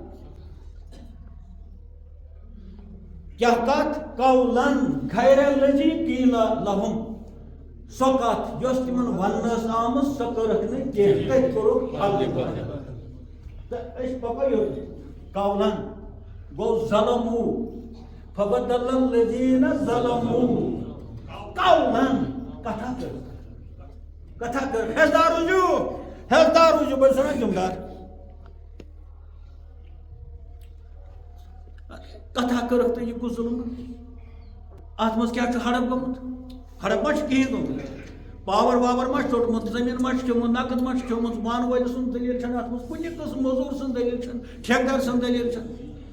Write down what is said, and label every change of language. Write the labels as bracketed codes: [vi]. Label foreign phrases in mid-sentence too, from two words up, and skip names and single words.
[ks] کیٛاہ کتھ [ar] قولن غیر الذی قیل لہم [ks] سۄ کتھ یۄس تِمن وننہٕ ٲس آمٕژ سۄ کٔرٕکھ نہٕ کینٛہہ تٔتھۍ کوٚرُکھ حل تہٕ أسۍ پکو یوٚت قولن گوٚو [ar] ظلموا فبدل الذین ظلموا قولن [ks] کتھا کٔر ہیٚسدار روٗزِو بہٕ چھُس ونان ذمہٕ دار کتھا کٔرٕکھ تہٕ یہِ کُس ظُلم اتھ منٛز کیٛاہ چھُ ہڑپ گوٚمُت ہڑپ ما چھُ کِہیٖنۍ گوٚمُت پاور واور ما چھُ ژوٚٹمُت زٔمیٖن ما چھُ کھیوٚمُت نقد ما چھُ کھیوٚمُت بانہٕ وٲلۍ سُنٛد دٔلیٖل چھَنہٕ اتھ منٛز کُنہِ قٕسم موٚزوٗر سٕنٛز دٔلیٖل چھَنہٕ ٹھیکہٕ دار سٕنٛز دٔلیٖل چھَنہٕ